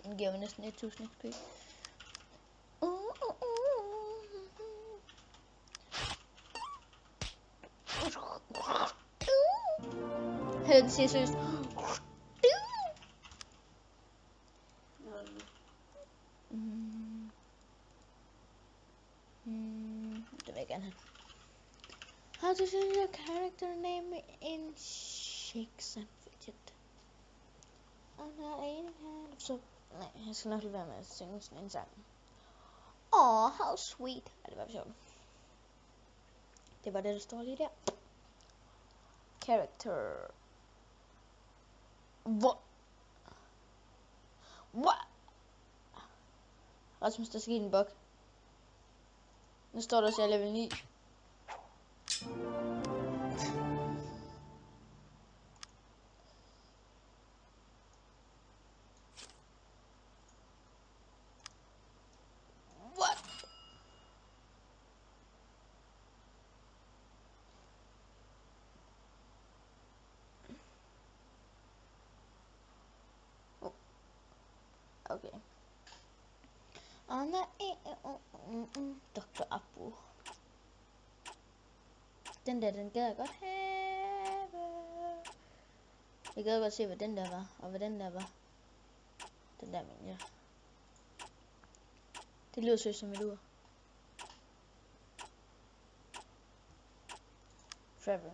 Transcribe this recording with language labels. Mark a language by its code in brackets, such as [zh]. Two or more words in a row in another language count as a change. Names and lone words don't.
[da] Den giver mig næsten 1000 XP. Den siger seriøst. Det vil jeg gerne have. [en] How to change your character name in Shakes and Fidget. I'm not eating kind of soup. [da] Nej, jeg skal nok lade være med at synge sådan en sang. Åh, [en] how sweet. [da] Ja, det var sjovt. Det var det, der står lige der. [en] Character. What? What? [da] Rasmus, der skete en bug. Nu står der, så jeg er level 9. What? Oh. Okay. Dr. Abu. Den der, den gad jeg godt have. Jeg gad godt se, hvad den der var, og hvad den der var. Den der, men ja. Det lyder sødt som et ur. Trevor.